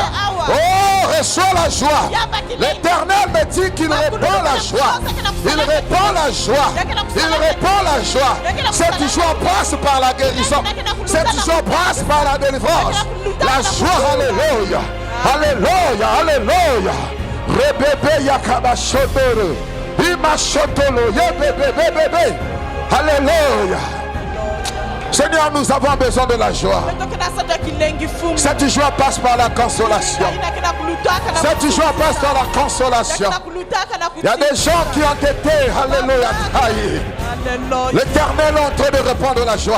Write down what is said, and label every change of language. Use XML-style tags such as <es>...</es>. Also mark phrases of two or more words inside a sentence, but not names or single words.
<fr>Oh, reçois la joie. L'Éternel me dit qu'il répand la joie. Il répand la joie. Il répand la joie. Cette joie passe par la guérison. Cette joie passe par la délivrance. La joie, alléluia. Alléluia, alléluia. Rebebe yakabashotoro. Imashotolo. Yebebebebebe. Alléluia. Seigneur, nous avons besoin de la joie. Cette joie passe par la consolation. Cette joie passe par la consolation. Il y a des gens qui ont été, alléluia, trahis. L'Éternel est en train de répandre la joie.</fr>